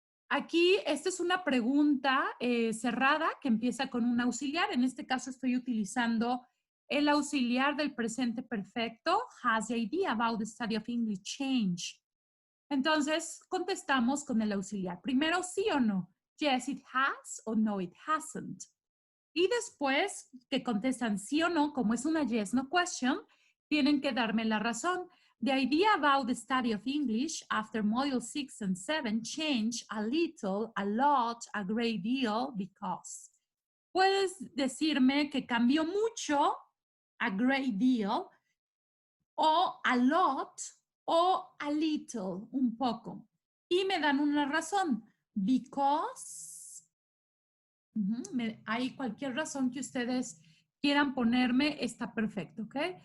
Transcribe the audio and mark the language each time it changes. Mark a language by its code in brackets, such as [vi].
[es] Aquí, esta es una pregunta cerrada que empieza con un auxiliar. En este caso estoy utilizando el auxiliar del presente perfecto. [en] Has the idea about the study of English changed? [es] Entonces, contestamos con el auxiliar. Primero, sí o no. [en] Yes, it has, o no, it hasn't. [es] Y después que contestan sí o no, como es una [en] yes, no question, [es] tienen que darme la razón. [en] The idea about the study of English after Module 6 and 7 changed a little, a lot, a great deal, because. [es] Puedes decirme que cambió mucho, [en] a great deal, [es] o [en] a lot, [es] o [en] a little, [es] un poco. Y me dan una razón, because. Hay cualquier razón que ustedes quieran ponerme, está perfecto, ¿ok?